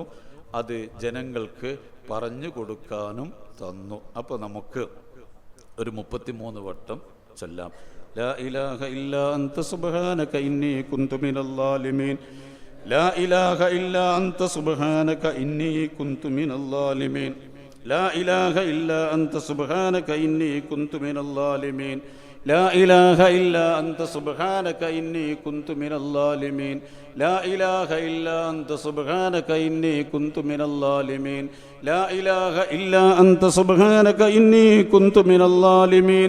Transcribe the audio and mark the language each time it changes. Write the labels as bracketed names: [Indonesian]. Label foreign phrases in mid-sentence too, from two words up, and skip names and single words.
[Malayalam] അത് ജനങ്ങൾക്ക് പറഞ്ഞു കൊടുക്കാനും തന്നു. അപ്പോൾ നമുക്ക് ഒരു 33 വട്ടം ചൊല്ലാം. [Arabic] لا إله إلا أنت سبحانك إني كنت من الظالمين. لا إله إلا أنت سبحانك إني كنت من الظالمين. لا إله إلا أنت سبحانك إني كنت من الظالمين. لا إله إلا أنت سبحانك إني كنت من الظالمين. لا إله إلا أنت سبحانك إني كنت من الظالمين. لا إله إلا أنت سبحانك إني كنت من الظالمين.